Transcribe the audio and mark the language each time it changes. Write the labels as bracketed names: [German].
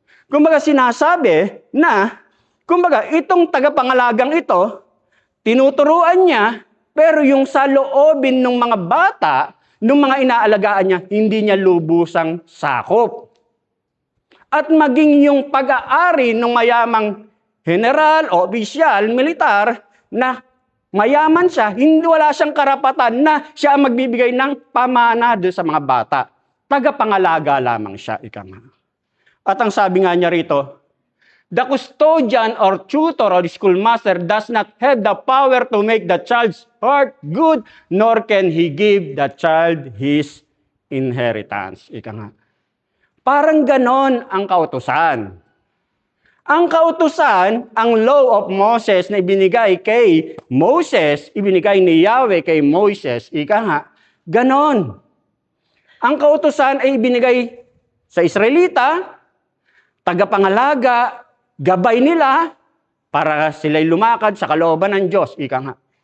[Filipino] Kumbaga sinasabi na, kumbaga itong tagapangalagang ito, tinuturuan niya, pero yung sa loobin ng mga bata, ng mga inaalagaan niya, hindi niya lubusang sakop. At maging yung pag-aari ng mayamang general o opisyal, militar, na mayaman siya, hindi wala siyang karapatan na siya ang magbibigay ng pamana doon sa mga bata. Tagapangalaga lamang siya, ika nga. At ang sabi nga niya rito, [English] the custodian or tutor or schoolmaster does not have the power to make the child's heart good, nor can he give the child his inheritance. [Filipino] Ika nga. Parang ganon ang kautusan. Ang kautusan, ang law of Moses na ibinigay kay Moses, ibinigay ni Yahweh kay Moses, ika nga, ganon. Ang kautusan ay ibinigay sa Israelita, tagapangalaga, gabay nila para sila'y lumakad sa kalooban ng Diyos, ika nga.